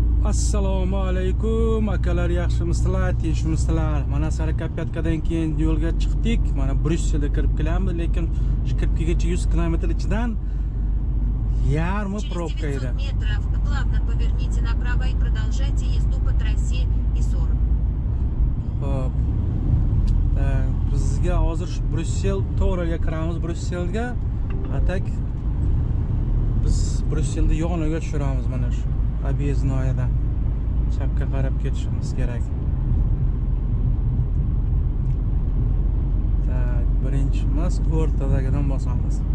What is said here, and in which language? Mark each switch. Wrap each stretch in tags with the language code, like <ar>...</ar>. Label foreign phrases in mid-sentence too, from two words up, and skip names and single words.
<uz>Assalomu alaykum akalar, yaxshimisizlar, tinchmisizlar? Mana Sarakapyatkadan keyin yo'lga chiqdik. Mana Bryusselga kirib kelamiz, lekin shu kirib kelguncha 100 km ichidan yarmi probka edi.</uz> <ru>Метров плавно поверните направо и продолжайте езду по трассе И-40.</ru> <uz>Hop. Bizga hozir Bryussel to'g'riga kiramiz Bryusselga. Atak biz Bryusselda yoniga tushiramiz mana shu obyezdnoyada. Chapga qarab ketishimiz kerak. Tak, birinchimiz o'rtadagidan bosamiz.</uz>